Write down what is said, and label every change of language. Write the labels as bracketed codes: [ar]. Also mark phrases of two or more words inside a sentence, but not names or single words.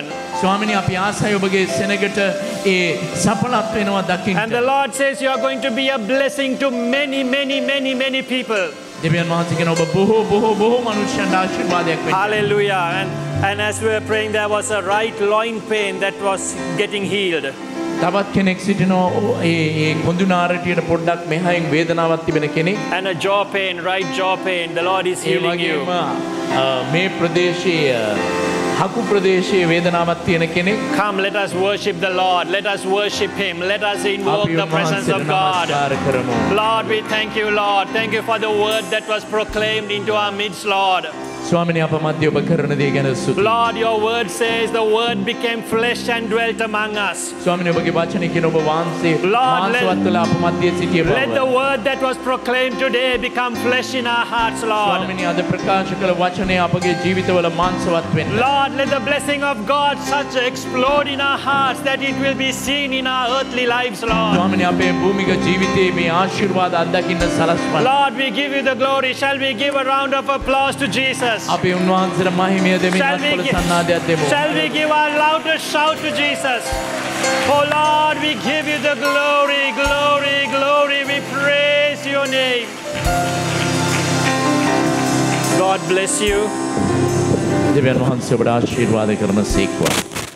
[si] ස්වාමිනී අපි ආසයි ඔබගේ සෙනගට ඒ සඵලත්වය වෙනවා දකින්න. [en] And the Lord says you are going to be a blessing to many, many, many, many people. [si] දෙවියන් වහන්සේ කියන ඔබ බොහෝ මනුෂ්‍යයන්ට ආශිර්වාදයක් වෙන්න. [en] Hallelujah. And as we were praying, there was a right loin pain that was getting healed. [si] තවත් කෙනෙක් සිටිනවා ඒ කොඳු නාරටියට පොඩ්ඩක් මෙහායින් වේදනාවක් තිබෙන කෙනෙක්. [en] And a jaw pain, right jaw pain. The Lord is healing you. [si] මේ ප්‍රදේශයේ හකු ප්‍රදේශයේ වේදනාවක් තියෙන කෙනෙක්. [en] Come, let us worship the Lord. Let us worship Him. Let us invoke the presence of God. Lord, we thank you, Lord. Thank you for the word that was proclaimed into our midst, Lord. [si] ස්වාමිනේ අප මැද ඔබ කරන දේ ගැන ස්තුතියි. [en] Lord, your word says the word became flesh and dwelt among us. [si] ස්වාමිනේ ඔබගේ වචනේ කියන ඔබ වහන්සේ [en] Lord, [si] මාංශවත් කළ අප මැද සිටිය බව. [en] let the word that was proclaimed today become flesh in our hearts, Lord. [si] ස්වාමිනේ අද ප්‍රකාශ කළ වචනේ අපගේ ජීවිතවල මාංශවත් වෙන්න. [en] Lord, let the blessing of God such explode in our hearts that it will be seen in our earthly lives, Lord. [si] ස්වාමිනේ අපේ භූමික ජීවිතයේ මේ ආශිර්වාද අත්දකින්න සලස්වන්න. [en] Lord, we give you the glory. Shall we give a round of applause to Jesus? [si] අපි උන්වහන්සේට මහිමය දෙමින් අත්පොළ සන්නාදයක් දෙමු. [en] Shall we give our loudest shout to Jesus? Oh Lord, we give you the glory, glory, glory. We praise your name. God bless you. [si] දෙවියන් වහන්සේ ඔබට ආශිර්වාද කරන සේක්වා.